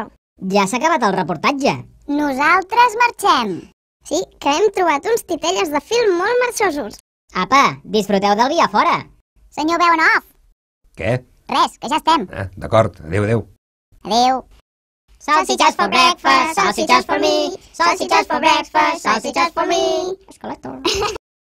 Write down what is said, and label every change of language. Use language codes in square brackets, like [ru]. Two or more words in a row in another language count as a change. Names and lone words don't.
[ca] Ja s'ha acabat el reportatge. Nosaltres marxem. Sí, que hem trobat uns titelles de fil molt marxosos. Apa, disfruteu del dia fora. Senyor veu en off. Què? Res, que ja estem. D'acord, adéu, adéu. Adéu. [en] Salsichas for breakfast, salsichas for me. Salsichas for breakfast, salsichas for me. Escalator.